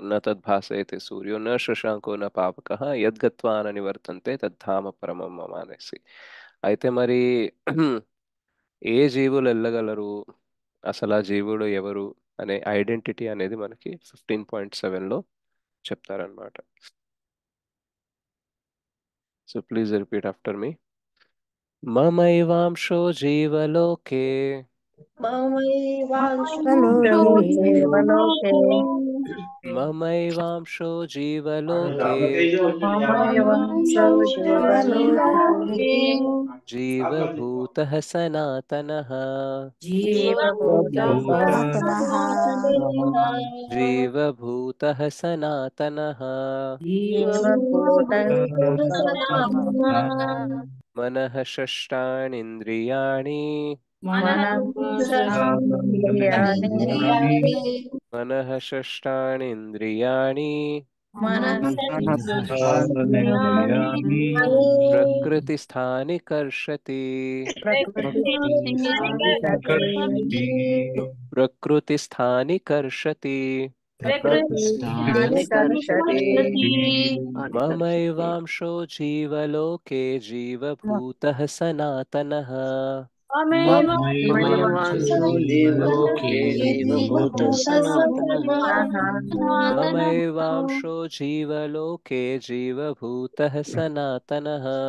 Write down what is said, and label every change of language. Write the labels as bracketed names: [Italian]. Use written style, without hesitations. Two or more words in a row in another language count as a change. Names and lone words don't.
[Sanskrit] న తద్భాసయతే సూర్యో న శశాంకో న పావకః యద్గత్వా న నివర్తంతే తద్ధామ పరమం మమ [Telugu] అనేసి. అయితే మరి ఏ జీవులు వెళ్ళగలరు, అసలు ఆ జీవుడు ఎవరు అనే ఐడెంటిటీ అనేది మనకి 15.7లో చెప్తారనమాట. [English] So please repeat after me. [Sanskrit] ममैवांशो जीवलोके लोके ममैवांशो देवलोके जीवलोके ममैवांशो जीवलोके ममैवांशो देवलोके जीवलोके जीवभूतः सनातनः जीवभूतः सनातनः जीवभूतः सनातनः जीवभूतः जीवभूतः सनातनः सनातनः మనః షష్టాణీంద్రియాణి మనః మనః షష్టాణీంద్రియాణి ప్రకృతిస్థాని కర్షతి ప్రకృతిస్థాని కర్షతి మమైవాంశో జీవలోకే జీవభూతః సనాతనః మమైవాంశో జీవలోకే జీవభూతః సనాతనః